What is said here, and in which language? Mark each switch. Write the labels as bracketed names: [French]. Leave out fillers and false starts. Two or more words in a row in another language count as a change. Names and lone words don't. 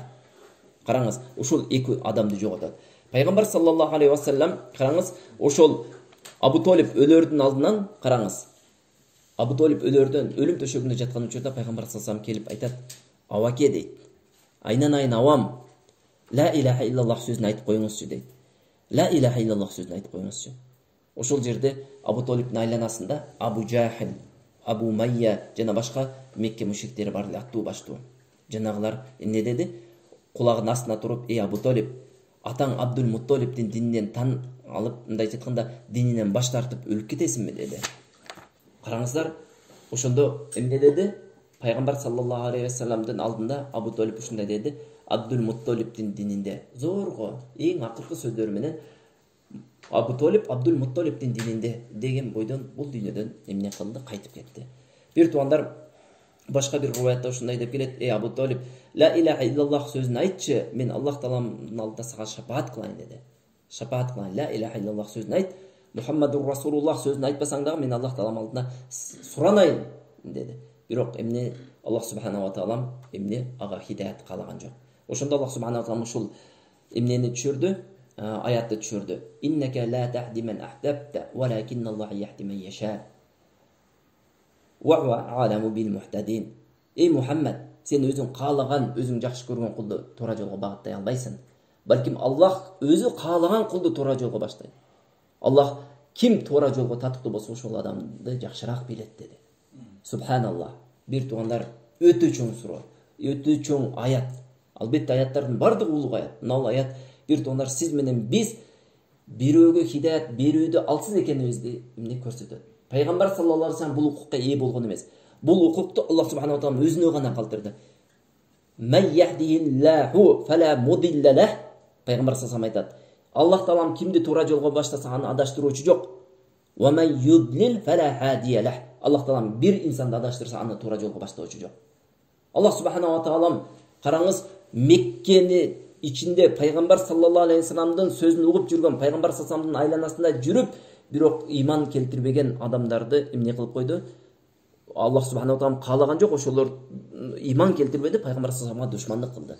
[Kyrgyz] Караңыз, ушул 2 адамды жоготот. Пайгамбар [Arabic] صلى الله عليه وسلم, [Kyrgyz] караңыз, ошол Абу Толиб өлөрдүн алдынан, караңыз, Абу Толиб өлөрдөн өлүм төшөгүндө жаткан учурда пайгамбар [Arabic] صلى الله عليه [Kyrgyz] келип айтат: "Аваке" дейт. "Айнанайын авам, [Arabic] لا إله إلا الله [Kyrgyz] сөзүн айтып коюңузчу" дейт. [Arabic] لا إله إلا الله [Kyrgyz] сөзүн айтып коюңузчу. Ошол жерде Абу Толибдин айланасында Абу Жахил, Абу Майя жана башка Мекке мушриктери бар эле, аттуу баштуу. Жанагылар эмне деди? Кулагынын астына туруп: "Эй Абу Толиб, атаң Абдул Мутталибдин дининен тан алып, мындай айтканда, дининен баш тартып өлүп кетесиңби" деди. Караңыздар, ошондо эмне деди? Пайгамбар [Arabic] صلى الله عليه [Kyrgyz] вассаламдын алдында Абу Толиб ушундай деди: Абдул Мутталибдин дининде. Зорго, эң акыркы сөздөрү менен Абу Толиб Абдул Мутталибдин дининде деген бойдон бул дүйнөдөн эмне кылды? Кайтып кетти. Бир туугандар башка бир риваятта ушундай деп келет: "Эй Абу Толиб, [Arabic] لا إله إلا الله [Kyrgyz] сөзүн айтчы, мен Аллах Тааланын алдында сага шафаат кылайын" деди. Шафаат кылайын, [Arabic] لا إله إلا الله [Kyrgyz] сөзүн айт. [Arabic] محمد رسول الله [Kyrgyz] сөзүн айтпасаң дагы мен Аллах Тааланын алдында суранайын деди. Бирок эмне [Arabic] الله سبحانه وتعالى [Kyrgyz] эмне ага хидаят каалаган жок. Ошондо [Arabic] الله سبحانه وتعالى [Kyrgyz] ушул эмнени түшүрдү? Аятты түшүрдү. [Arabic] إنك لا تهدي من أحببت، ولكن الله يهدي من يشاء. وهو أعلم بالمهتدين. [Kyrgyz] Эй Мухаммад, сен өзүң каалаган, өзүң жакшы көргөн кулду туура жолго багыттай албайсың. Балким Аллах өзү каалаган кулду туура жолго баштайт. Аллах ким туура жолго татыктуу болсо ошол адамды жакшыраак билет деди. Субханаллах. Бир туугандар, өтө чоң суроо, өтө чоң аят. Албетте аяттардын бардыгы улуг аят. Мына аят бир туугандар, сиз менен биз бирөөгө хидаят берүүдө алсыз экенибизди эмне көрсөтөт. Пайгамбар [Arabic] صلى الله عليه وسلم [Kyrgyz] бул укукка ээ болгон эмес. Бул укукту [Arabic] الله سبحانه وتعالى [Kyrgyz] өзүнө гана калтырды. [Arabic] من يهده الله فلا مضل له. [Kyrgyz] Пайгамбар [Arabic] صلى الله عليه [Kyrgyz] айтат: Аллах Таалам кимди туура жолго баштаса аны адаштыруучу жок. [Arabic] ومن يضلل فلا هادي له. [Kyrgyz] Аллах Таалам бир инсанды адаштырса аны туура жолго баштоочу жок. [Arabic] الله سبحانه وتعالى, [Kyrgyz] караңыз, Меккени ичинде пайгамбар [Arabic] صلى الله عليه [Kyrgyz] вассаламдын сөзүн угуп жүргөн, пайгамбар [Arabic] صلى الله عليه [Kyrgyz] вассаламдын айланасында жүрүп, бирок иман келтирбеген адамдарды эмне кылып койду? [Arabic] الله سبحانه وتعالى [Kyrgyz] каалаган жок, ошолор иман келтирбеди, пайгамбар [Arabic] صلى الله عليه [Kyrgyz] вассаламга душмандык кылды.